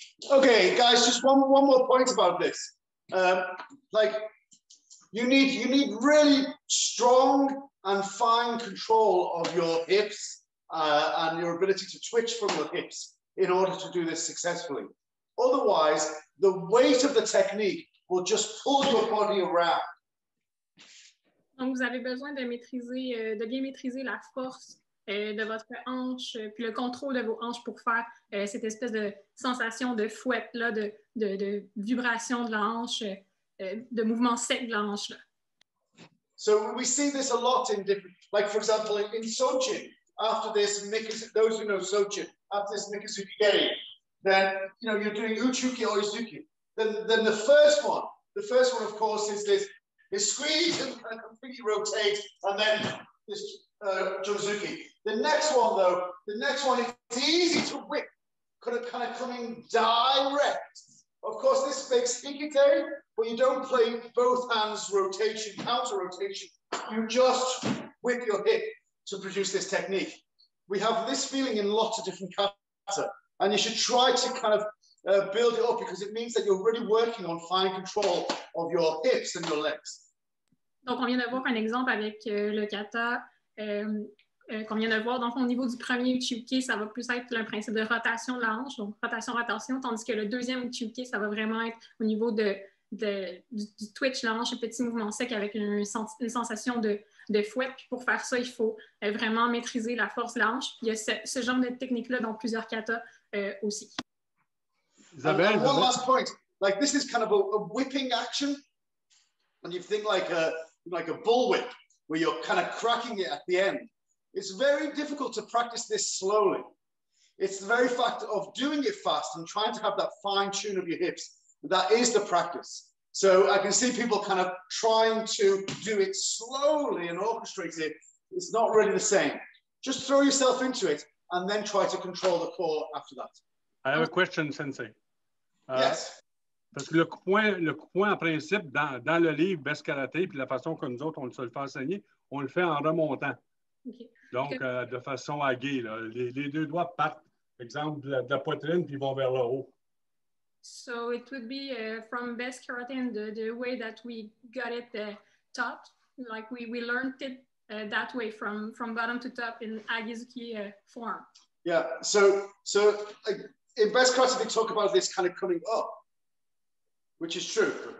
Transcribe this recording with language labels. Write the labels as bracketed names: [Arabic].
[English] Okay, guys, just one more point about this. Like you need really strong and fine control of your hips and your ability to twitch from your hips in order to do this successfully. Otherwise, the weight of the technique will just pull your body around. [French] Donc, vous avez besoin de maîtriser, de bien maîtriser la force de votre hanche, puis le contrôle de vos hanches pour faire cette espèce de sensation de fouette, là, de vibration de la hanche, de mouvement sec de la hanche. Là. [English] So we see this a lot in different, like for example, in Sochin, after this, those who know Sochin, after this Mikazuki Geri, then you're doing Uchuki or Izuki. Then the first one, of course, is this squeeze and kind of completely rotate, and then this Jozuki. The next one, though, it's easy to whip, kind of coming direct. Of course, this makes hikite, but you don't play both hands rotation, counter rotation. You just whip your hip to produce this technique. We have this feeling in lots of different kata, and you should try to kind of build it up because it means that you're really working on fine control of your hips and your legs. [French] Donc, on vient de voir un exemple avec le kata qu'on vient de voir. Donc, au niveau du premier uchiuke, ça va plus être le principe de rotation de la hanche, donc rotation, tandis que le deuxième uchiuke, ça va vraiment être au niveau du twitch, la hanche, un petit mouvement sec avec une sensation de fouette. Puis pour faire ça, il faut vraiment maîtriser la force de la hanche. Puis il y a ce genre de technique-là dans plusieurs katas aussi. [English] Isabelle, one last point. Like this is kind of a whipping action. And you think like a bullwhip, where you're kind of cracking it at the end. It's very difficult to practice this slowly. It's the very fact of doing it fast and trying to have that fine tune of your hips. That is the practice. So I can see people kind of trying to do it slowly and orchestrate it. It's not really the same. Just throw yourself into it and then try to control the core after that. I have a question, Sensei. Yes. [French] Parce que le coup de poing, en principe, dans le livre Best Karaté, puis la façon que nous autres, on se le fait enseigner, on le fait en remontant. [English] Okay. [French] Donc, de façon aguée. Là. Les deux doigts partent, par exemple, de la poitrine, puis vont vers le haut. [English] So it would be from Best Karaté and the way that we got it taught, like we learned it that way from bottom to top in Agizuki form. Yeah, so in Best Karate, they talk about this kind of coming up, which is true.